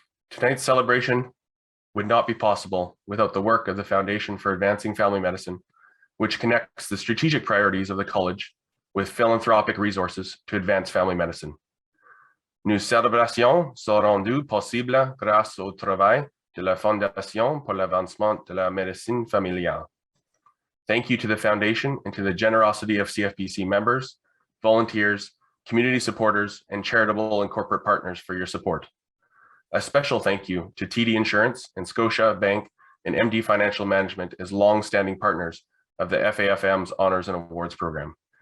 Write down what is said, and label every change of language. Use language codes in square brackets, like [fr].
[en] Tonight's celebration would not be possible without the work of the Foundation for Advancing Family Medicine, which connects the strategic priorities of the college with philanthropic resources to advance family medicine. [fr] Nos célébrations sont rendues possibles grâce au travail de la Fondation pour l'avancement de la médecine familiale. [en] Thank you to the Foundation and to the generosity of CFPC members, volunteers, community supporters, and charitable and corporate partners for your support. A special thank you to TD Insurance and Scotiabank and MD Financial Management as long-standing partners of the FAFM's Honors and Awards program.